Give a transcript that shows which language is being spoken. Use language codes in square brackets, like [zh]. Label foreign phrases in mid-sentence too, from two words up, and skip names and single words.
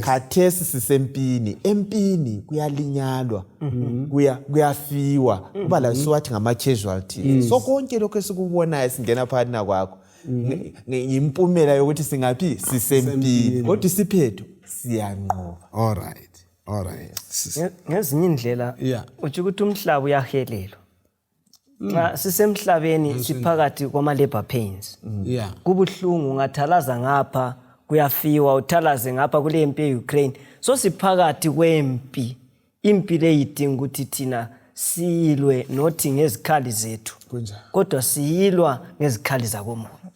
[nd] Khathesi sisempini empini kuyalinyalwa kuyafiwa kuba la siwathi ngama casualties. So konke lokho esikubonayo singena phakathi kwakho ngimpumela yokuthi singaphi sisempini kodwa isiphetho siyanqoba. [en] All right [nd] ngezinye indlela uthi ukuthi umhlaba uyahelelwa nxa sisemhlabeni siphakathi kwama [en] labor pains [nd] kubuhlungu ungathalaza ngapha kuyafiwa uthalaze ngapha kule impi eUkraine. So siphakathi kwempi impi le idinga ukuthi thina silwe nothi ngezikhali zethu kodwa siyilwa ngezikhali zakomoya.